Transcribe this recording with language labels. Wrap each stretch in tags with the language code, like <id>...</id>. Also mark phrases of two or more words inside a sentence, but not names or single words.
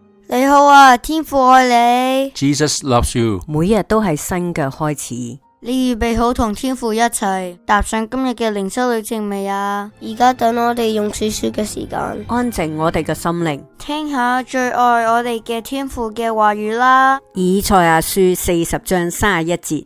<yue>你好啊，天父愛你。</yue> <en>Jesus loves you。</en> <yue>每日都係新嘅開始。你預備好同天父一齊踏上今日嘅靈修旅程未啊？而家等我哋用少少嘅時間，安靜我哋嘅心靈，聽下最愛我哋嘅天父嘅話語啦。以賽亞書40章31節。</yue>